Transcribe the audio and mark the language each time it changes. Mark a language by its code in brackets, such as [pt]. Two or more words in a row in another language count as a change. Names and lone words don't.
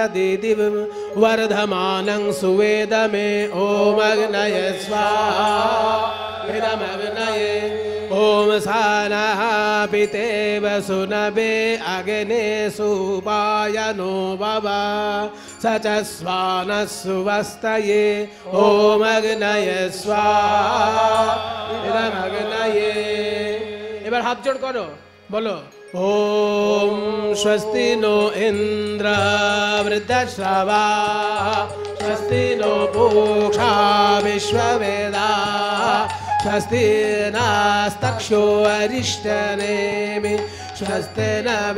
[sa] दिदिव वर्धमानं सुवेदमे ॐ अग्नये स्वाहा इदमग्नये ॐ सानः पितेव सुनवे अग्ने सुपायनो भव स च स्वानः सुवस्तये ॐ अग्नये स्वाहा इदमग्नये [bn] এবার হাত জোড় করো বলো [sa] ওম স্বস্তি নো ইন্দ্র বৃদ্ধশ্রবা স্বস্তি নো পূষা বিশ্ববেদা স্বস্তি নাস্তক্ষো অরিষ্টনেমি স্বস্তি ন